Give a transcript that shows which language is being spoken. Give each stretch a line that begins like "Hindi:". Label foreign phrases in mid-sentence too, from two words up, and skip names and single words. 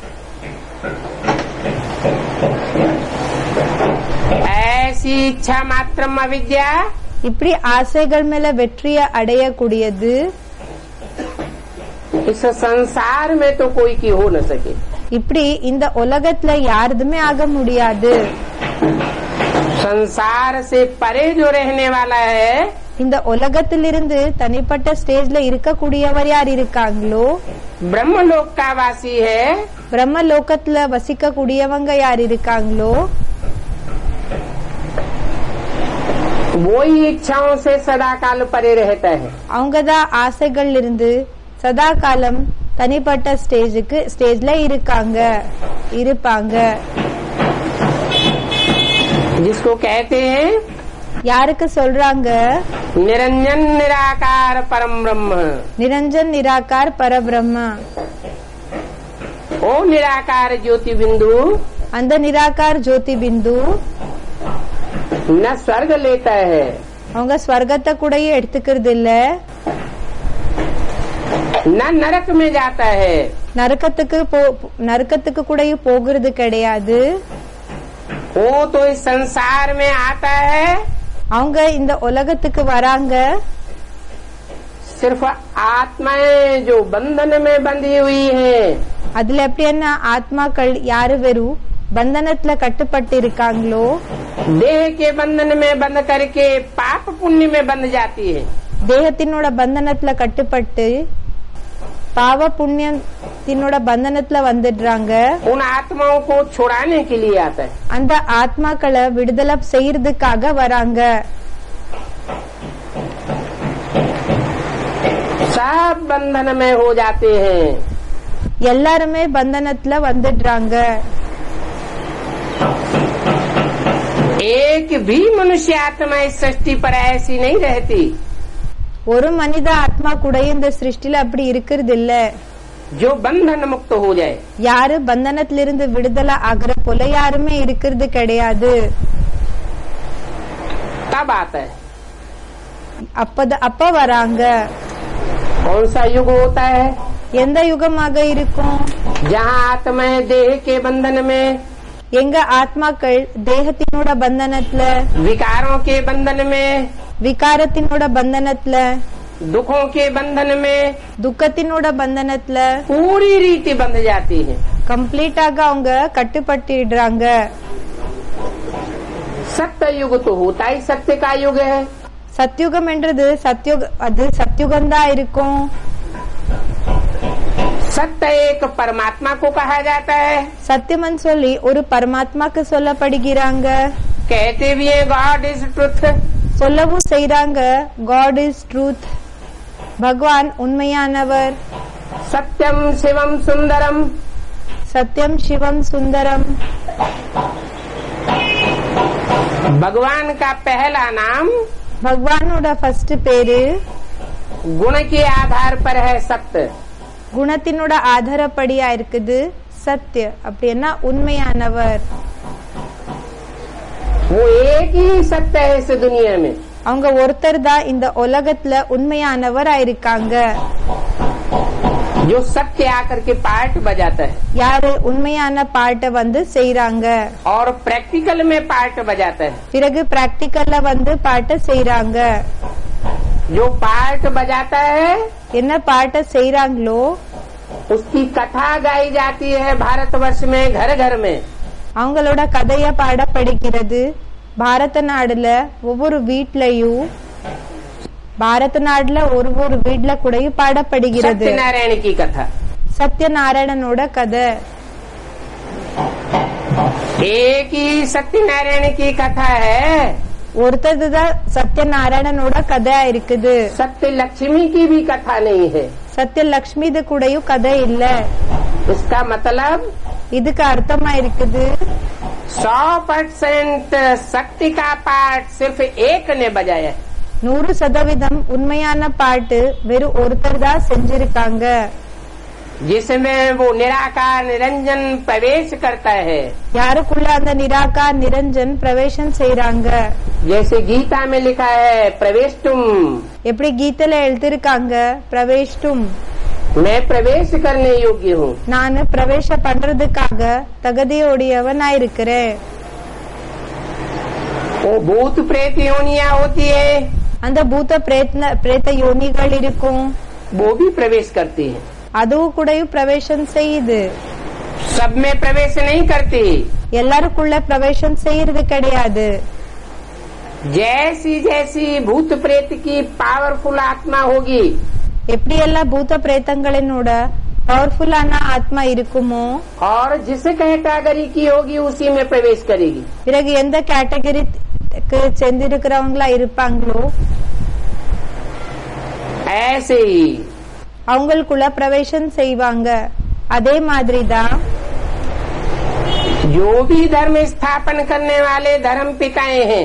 Hindi: ऐसी इच्छा मात्रम अविद्या
Tamil: இப்படி ஆசைகள் மேல வெற்றிய அடையக்கூடியது
Hindi: इस संसार में तो कोई की हो न सके।
Tamil: இப்படி இந்த உலகத்துல யாருதுமே ஆக முடியாது।
Hindi: संसार से परे जो रहने वाला है
Tamil: இந்த உலகத்திலிருந்து தனிப்பட்ட ஸ்டேஜ்ல இருக்கக்கூடியவர் யார் இருக்காங்களோ
Hindi: ब्रह्मलोक का वासी है।
Tamil: பிரம்ம லோகத்துல வசிக்க கூடியவங்க யார் இருக்காங்களோ
Hindi: वो ही इच्छाओं से सदा काल परे रहता है।
Tamil: அவங்கதான் ஆசைகள் இருந்து சதா காலம் தனிப்பட்ட ஸ்டேஜ்ல இருப்பாங்க।
Hindi: जिसको कहते हैं
Tamil: யாருக்கு சொல்றாங்க?
Hindi: निरंजन निराकार परम ब्रह्म।
Tamil: நிரஞ்சன் நிராகார் பரபிரம்ம।
Hindi: ओ निराकार ज्योति बिंदु
Tamil: அந்த நிராகார் ஜோதி பிந்து
Hindi: न स्वर्ग लेता है
Tamil: அவங்க ஸ்வர்கத்தை கூட எடுத்துக்கிறது இல்ல,
Hindi: न नरक में जाता है।
Tamil: நரக்கத்துக்கு கூட போகிறது கிடையாது।
Hindi: वो तो इस संसार में आता है
Tamil: அவங்க இந்த உலகத்துக்கு வராங்க
Hindi: सिर्फ आत्माएं जो बंधन में बंधी हुई हैं।
Tamil: அதுல எப்படின்னா ஆத்மாக்கள் யாரு வெறும் பந்தனத்துல கட்டுப்பட்டு இருக்காங்களோ
Hindi: देह के बंधन में बंध करके पाप पुण्य में बंध जाती है।
Tamil: தேகத்தினோட பந்தனத்துல கட்டுப்பட்டு பாவ புண்ணியத்தினோட பந்தனத்துல வந்துடுறாங்க।
Hindi: उन आत्माओं को छुड़ाने के लिए आता है।
Tamil: அந்த ஆத்மாக்களை விடுதலை செய்யறதுக்காக வராங்க।
Hindi: सब बंधन में हो जाते हैं।
Tamil: எல்லாருமே பந்தனத்துல வந்துடுறாங்க।
Hindi: एक भी मनुष्य आत्मा इस सृष्टि पर ऐसी नहीं रहती
Tamil: ஒரு மனித ஆத்மா கூட இந்த சிருஷ்டில அப்படி இருக்கிறது இல்ல
Hindi: जो बंधन मुक्त हो जाए।
Tamil: யாரு பந்தனத்திலிருந்து விடுதலை ஆகிற போல யாருமே இருக்கிறது கிடையாது।
Hindi: तब आता है।
Tamil: அப்ப வராங்க।
Hindi: कौन सा युग होता है?
Tamil: எந்த யுகமாக இருக்கும்?
Hindi: जहाँ आत्माएं देह के बंधन में,
Tamil: எங்க ஆத்மாக்கள் தேகத்தினோட பந்தனத்துல,
Hindi: विकारों के बंधन में,
Tamil: விகாரத்தினோட பந்தனத்துல,
Hindi: दुखों के बंधन में,
Tamil: துக்கத்தினோட பந்தனத்துல
Hindi: पूरी रीति बंध जाती है।
Tamil: கம்ப்ளீட்டாக அவங்க கட்டுப்பட்டுடுறாங்க।
Hindi: सत्य युग तो होता ही सत्य का युग है।
Tamil: சத்யுகம் என்றது அது சத்யுகம்தான் இருக்கும்।
Hindi: सत्य एक परमात्मा को कहा जाता है,
Tamil: சத்தியமன் சொல்லி ஒரு பரமாத்மாக்கு சொல்லப்படுகிறாங்க.
Hindi: कहते भी है
English: God is truth,
Tamil: சொல்லவும் செய்றாங்க
English: God is truth,
Tamil: பகவான் உண்மையானவர்.
Hindi: सत्यम शिवम सुंदरम,
Tamil: சத்தியம் சிவம் சுந்தரம்.
Hindi: भगवान का पहला नाम
Tamil: பகவானோட ஃபர்ஸ்ட் பேரு
Hindi: गुण के आधार पर है सत्य,
Tamil: குணத்தினோட ஆதாரப்படியா இருக்குது சத்ய. அப்படின்னா உண்மையானவர்.
Hindi: वो एक ही सत्य है इस दुनिया में,
Tamil: அவங்க ஒருத்தர் தான் இந்த உலகத்துல உண்மையானவர் ஆயிருக்காங்க.
Hindi: जो सत्य आकर के पार्ट बजाता है
Tamil: யாரு உண்மையான பாட்டை வந்து செய்றாங்க,
Hindi: और प्रैक्टिकल में पार्ट बजाता है।
Tamil: பிறகு பிராக்டிக்கல்ல வந்து பாட்டை செய்றாங்க.
Hindi: जो पार्ट बजाता है
Tamil: என்ன பாட்டை செய்றாங்களோ
Hindi: उसकी कथा गाई जाती है भारतवर्ष में घर घर में।
Tamil: அவங்களோட கதைய பாடப்படுகிறது பாரத நாடுல ஒவ்வொரு வீட்லயும். பாரத நாடுல ஒரு வீட்ல கூடயும் பாடப்படுகிறது
Hindi: सत्यनारायण की कथा,
Tamil: சத்யநாராயணனோட கதை.
Hindi: एक ही सत्यनारायण की कथा है,
Tamil: ஒருத்தது தான் சத்யநாராயணனோட கதையா இருக்குது.
Hindi: सत्य लक्ष्मी की भी कथा नहीं है।
Tamil: சத்யலட்சுமி இது கூடயும் கதை இல்ல.
Hindi: इसका मतलब
Tamil: இதுக்கு அர்த்தமா இருக்குது
Hindi: 100% शक्ति का पार्ट सिर्फ एक ने बजाया है।
Tamil: 100% உண்மையான பாட்டு வெறும் ஒருத்தர் தான் செஞ்சிருக்காங்க.
Hindi: जिसमें वो निराकार निरंजन प्रवेश करता है,
Tamil: யாருக்குள்ள அந்த நிராகார் நிரஞ்சன் பிரவேசம் செய்றாங்க.
Hindi: जैसे गीता में लिखा है प्रवेष्टुम,
Tamil: எப்படி கீதையில எழுதிருக்காங்க பிரவேஷ்டும்,
Hindi: मैं प्रवेश करने योग्य हूँ।
Tamil: நான் பிரவேச பண்றதுக்காக தகுதியோடையவனா இருக்கிறேன்.
Hindi: वो भूत प्रेत योनिया होती है,
Tamil: அந்த பூத பிரேத யோனிகள் இருக்கும்,
Hindi: वो भी प्रवेश करती है।
Tamil: அதுவும் கூடயும் பிரவேசம் செய்யுது.
Hindi: सब में प्रवेश नहीं करती।
Tamil: எல்லாருக்குள்ள பிரவேசம் செய்யறது கிடையாது.
Hindi: जैसी जैसी भूत प्रेत की पावरफुल आत्मा होगी,
Tamil: எப்படி எல்லாம் பூத பிரேதங்களினோட பவர்ஃபுல்லான ஆத்மா இருக்குமோ
Hindi: और जिस कैटेगरी की होगी उसी में प्रवेश करेगी।
Tamil: பிறகு எந்த கேட்டகரிக்கு சேர்ந்திருக்கிறவங்களா இருப்பாங்களோ
Hindi: ऐसे ही
Tamil: அவங்களுக்குள்ள பிரவேசம் செய்வாங்க. அதே மாதிரிதான்
Hindi: जो भी धर्म स्थापन करने वाले धर्म पिताएं हैं,